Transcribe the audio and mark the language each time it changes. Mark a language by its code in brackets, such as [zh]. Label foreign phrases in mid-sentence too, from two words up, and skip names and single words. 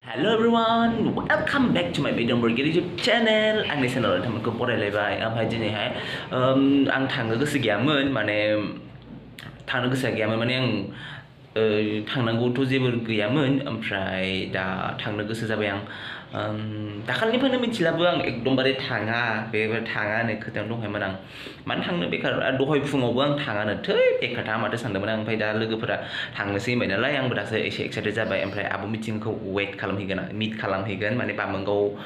[en] Hello everyone, welcome back to my Mediyon Borgoary YouTube channel. [brx] आंनि चेनेलाव नोंथांमोनखौ बरायलायबाय। ओमफ्राय दिनैहाय आं थांनो गोसो गैयामोन माने आं थांनांगौथ' जेबो गैयामोन ओमफ्राय दा थांनो गोसो जाबाय आं दाखालिनिफ्रायनो मिथिलाबो आं एकदमबारे थाङा होननाय खोथायावनो दंखायोमोन आं मानो थांनो बेखार दहाय फुङावबो आं थाङानो थै एखा माथो सानदोंमोन आं ओमफ्राय दा लोगोफोरा थांनोसै होनबाय नालाय आंबो दासो एसे एक्साइटेड जाबाय ओमफ्राय आब' मिटिंखौ मिट खालामहैगोन माने बामोनगाव